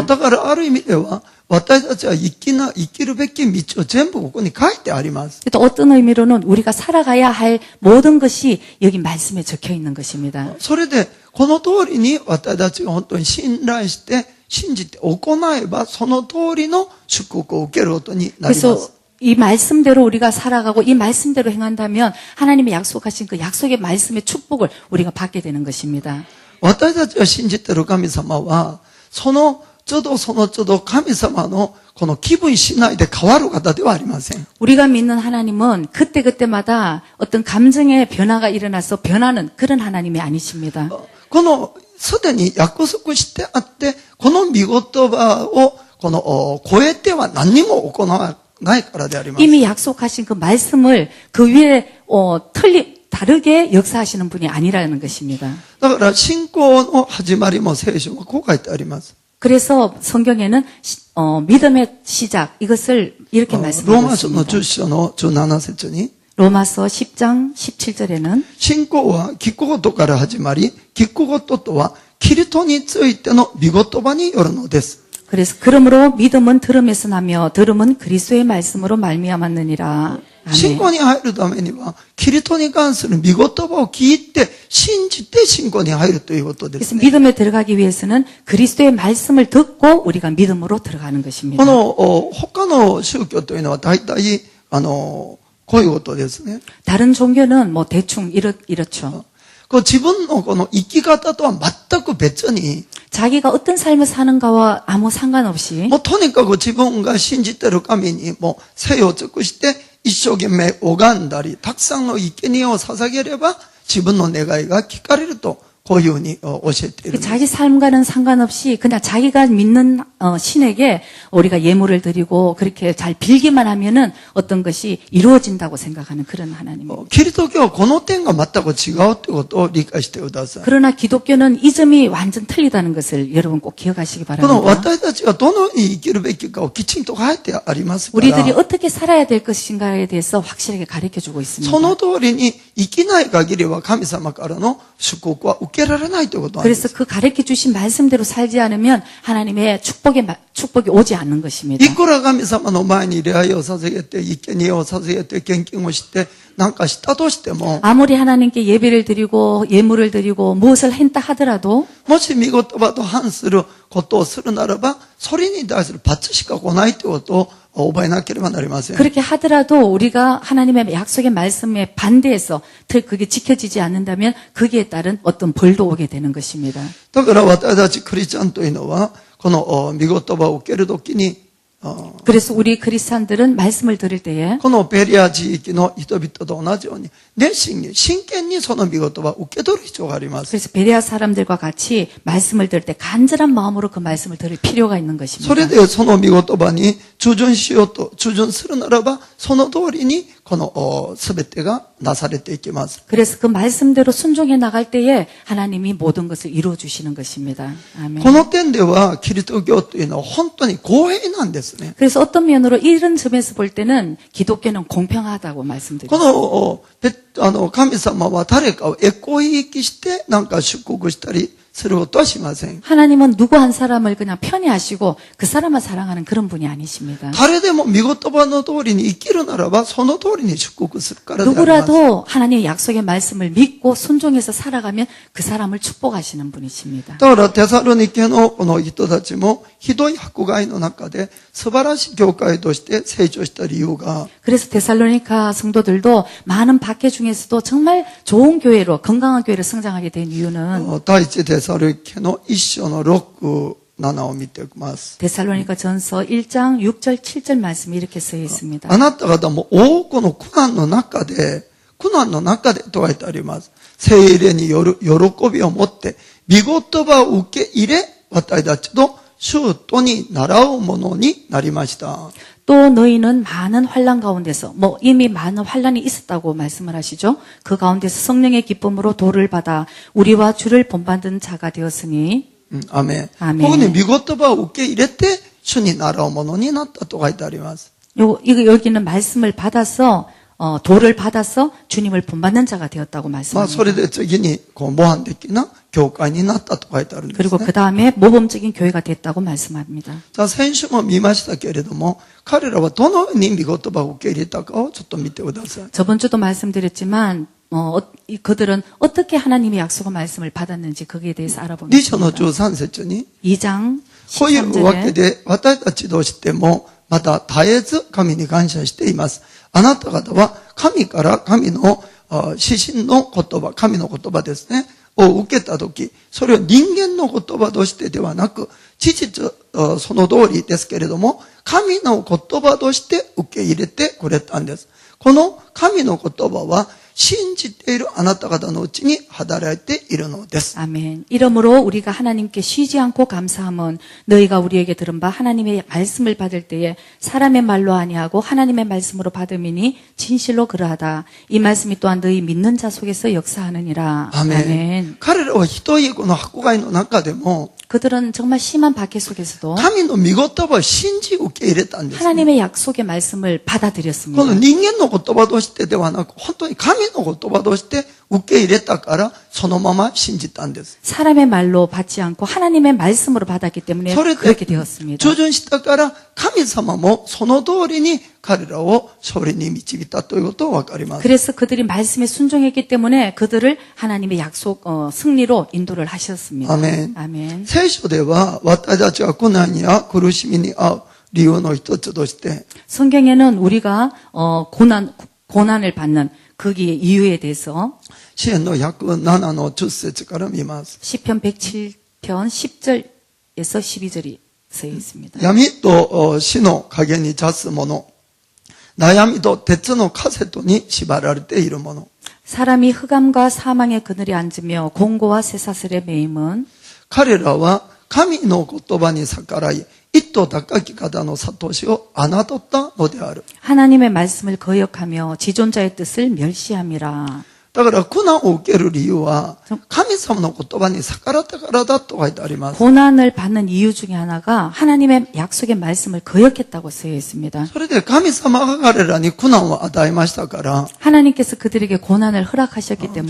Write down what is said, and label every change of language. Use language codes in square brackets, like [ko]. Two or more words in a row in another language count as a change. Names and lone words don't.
[ja] だからある意味では私たちは生きるべき道を全部ここに書いてあります。 [ko] 또 어떤 의미로는 우리가 살아가야 할 모든 것이 여기 말씀에 적혀 있는 것입니다. [ja] それでこの通りに私たちが本当に信頼して信じて行えばその通りの祝福を受けることになりま [ko] 그래서 [ja] す。 [ko] 이 말씀대로 우리가 살아가고 이 말씀대로 행한다면 하나님이 약속하신 그 약속의 말씀의 축복을 우리가 받게 되는 것입니다. [ja] 私たちが信じている神様はその都度その都度神様のこの気分しないで変わる方ではありません。 [ko] 우리가 믿는 하나님은 그때그때마다 어떤 감정의 변화가 일어나서 변하는 그런 하나님이 아니십니다. [ja] このすでに約束してあってこの御言葉をこの超えては何にも行わないからであります。 [ko] 이미 약속하신 그 말씀을 그 위에 다르게 역사하시는 분이 아니라는 것입니다. [ja] だから信仰の始まりも聖書はこう書いてあります。 [ko] 그래서 성경에는 믿음의 시작 이것을 이렇게 [ja] ロー [ko] 말씀하고 [ja] マ書の [ko] 있습니다. [ja] 10章の17節に [ko] 로마서 10장 17절에는 [ja] 信仰は聞くことから始まり聞くこととはキリストについての御言葉によるのです。 [ko] 그래서 그러므로 믿음은 들음에서 나며 들음은 그리스도의 말씀으로 말미암았느니라. [ja] 信 [ko] 아멘. [ja] 仰に入るためにはキリストに関する御言葉を聞いて信じて信仰に入るということで [ko] 그래서 [ja] すね。 [ko] 믿음에 들어가기 위해서는 그리스도의 말씀을 듣고 우리가 믿음으로 들어가는 [ja] こ [ko] 것입니다. [ja] の他の宗教というのは大体こういうことですね。 [ko] 다른 종교는 뭐 대충 이렇죠. [ja] 自分のこの生き方とは全く別に [ko] 자기가 어떤 삶을 사는가와 아무 상관없이 [ja] もうとにかく自分が信じている神にもう生を尽くして一生懸命拝んだりたくさんの生贄を捧げれば自分の願いが聞かれるとこういうふうに教えているんです。 [ko] 자기 삶과는 상관없이 그냥 자기가 믿는 신에게 우리가 예물을 드리고 그렇게 잘 빌기만 하면은 어떤 것이 이루어진다고 생각하는 그런 하나님입니다. [ja] キリスト教はこの点が全く違うということを理解してください。 [ko] 그러나 기독교는 이 점이 완전 틀리다는 것을 여러분 꼭 기억하시기 [ja] この [ko] 바랍니다. [ja] 私たちがどのように生きるべきかをきちんと書いてありますか [ko] 우리들이 [ja] ら [ko] 어떻게 살아야 될 것인가에 대해서 확실하게 가르쳐주고 있습니다. [ja] その通りに生きない限りは神様からの祝福は受けられないということなんで [ko] 그래서 [ja] す。 [ko] 그 가르쳐 주신 말씀대로 살지 않으면 하나님의 축복이 오지 않는 것입니다. [ja] いくら神様の前に礼拝を捧げて、生贄を捧げて、献金をして、なんかしたとしても、 [ko] 아무리 하나님께 예배를 드리고 예물을 드리고 무엇을 했다 하더라도 [ja] もし御言葉と反することをするならば、それに対する罰しか来ないということを覚えなければなりません。 [ko] 그렇게 하더라도 우리가 하나님의 약속의 말씀에 반대해서 그게 지켜지지 않는다면 거기에 따른 어떤 벌도 오게 되는 것입니다. [ja] だから私たちクリスチャンというのは、この御言葉を受けるときに、 [ko] 그래서 우리 크리스찬들은 말씀을 들을 때에 [ja] このペリア地域の人々と同じように、熱心に、真剣にその御言葉を受け取る必要があります。 [ko] 그래서 베레아 사람들과 같이 말씀을 들을 때 간절한 마음으로 그 말씀을 들을 필요가 있는 [ja] それ [ko] 것입니다. [ja] でその御言葉に従順しようと、従順するならば、その通りにこの全てがなされていきます。 [ko] 그래서 그 말씀대로 순종해 나갈 때에 하나님이 모든 것을 이루어 주시는 것입니다. 아멘. [ja] この点ではキリスト教というのは本当に公平なんですね。 [ko] 그래서 어떤 면으로 이런 점에서 볼 때는 기독교는 공평하다고 [ja] こ [ko] 말씀드립니다. [ja] の神様は誰かをエコひいきしてなんか祝福したりすることはしません。 [ko] 하나님은 누구 한 사람을 그냥 편애하시고 그 사람만 사랑하는 그런 분이 아니십니다. [ja] 誰でも御言葉の通りに生きるならば、その通りに祝福するからであります。 [ko] 누구라도 하나님의 약속의 말씀을 믿고 순종해서 살아가면 그 사람을 축복하시는 분이십니다. [ja] だからテサロニケのこの人たちもひどい迫害の中で素晴らしい教会として成長した理由が [ko] 그래서 데살로니가 성도들도 많은 박해 중에서도 정말 좋은 교회로 건강한 교회로 성장하게 된 이유는 [ja] 第一テサロニケの一章の6、7を見ていきます。 [ko] 데살로니가 전서 1장 6절 7절 말씀이 이렇게 쓰여 있습니다. [ja] あなた方も多くの苦難の中でと書いてあります。聖霊による喜びを持って、御言葉を受け入れ、私たちと主とに習うものになりました。 [ko] 또 너희는 많은 환난 가운데서 이미 많은 환난이 있었다고 말씀을 하시죠. 그 가운데서 성령의 기쁨으로 도를 받아 우리와 주를 본받은 자가 되었으니 [ja] アメン。アメン。ここに御言葉を受け入れて、主に習うものになったと書いてあります。 [ko] 여기는 말씀을 받아서 도를 받아서 주님을 본받는 자가 되었다고 [ja] そ [ko] 말씀합니다. [ja] れで次に、模範的な教会になったと書いてあるんです [ko] 그리고 [ja] ね。 [ko] 그 다음에 모범적인 교회가 됐다고 말씀합니다. [ja] じゃあ先週も見ましたけれども、彼らはどのように御言葉を受け入れたかをちょっと見てください。 [ko] 저번 주도 말씀드렸지만 그들은 어떻게 하나님의 약속의 말씀을 받았는지 거기에 대해서 [ja] 2 章の [ko] 알아보겠습니다. [ja] 13節に、 [ko] 2장 [ja] こういうわけ [ko] 13절에 [ja] で、私たちとしても、また絶えず神に感謝しています。あなた方は神から神の指針の言葉、神の言葉ですね、を受けたとき、それを人間の言葉としてではなく、事実その通りですけれども、神の言葉として受け入れてくれたんです。この神の言葉は、信じているあなた方のうちに働いているのです。 [ko] 아멘. 이러므로 우리가 하나님께 쉬지 않고 감사함은 너희가 우리에게 들은 바 하나님의 말씀을 받을 때에 사람의 말로 아니하고 하나님의 말씀으로 받음이니 진실로 그러하다. 이 말씀이 또한 너희 믿는 자 속에서 역사하느니라. [ja] アメン。彼らはひどいこの迫害の中でも、 [ko] 그들은 정말 심한 박해 속에서도 [ja] 神の御言葉を信じ受け入れたんです、ね。 [ko] 하나님의 약속의 말씀을 [ja] こ [ko] 받아들였습니다. [ja] の人間の言葉としてではなく、本当に神の言葉として受け入れたから、そのまま信じたんです。 [ko] 사람의 말로 받지 않고 하나님의 말씀으로 받았기 때문에 [ja] それで [ko] 그렇게 되었습니다. [ja] 従順したから、神様もその通りに彼らを勝利に導いたということがわかります。 [ko] 그래서 그들이 말씀에 순종했기 때문에 그들을 하나님의 약속 승리로 인도를 하셨습니다. 아멘. 아멘. [ja] 聖書では、私たちが苦難や苦しみに遭う理由の一つとして、 [ko] 성경에는 우리가 고난을 받는 거기에 이유에 대해서 [ja] 詩篇の107の10節から見ます。 [ko] 시편 107편 10절에서 12절이 쓰여 있습니다. [ja] 闇と死の影に立つ者、悩みと鉄のカセットに縛られている者。 [ko] 사람이 흑암과 사망의 그늘에 앉으며 공고와 쇠사슬에 매임은 [ja] 彼らは神の言葉に逆らい、一途高き方の悟しを侮ったのである。 [ko] 하나님의 말씀을 거역하며 지존자의 뜻을 멸시함이라. [ja] だから苦難を受ける理由は、神様の言葉に逆らったからだと書いてあります。 [ko] 고난을 받는 이유 중에 하나가 하나님의 약속의 말씀을 거역했다고 쓰여 있습니다. [ja] それで神様が彼らに苦難を与えましたから、 [ko] 하나님께서 그들에게 고난을 허락하셨기 때문에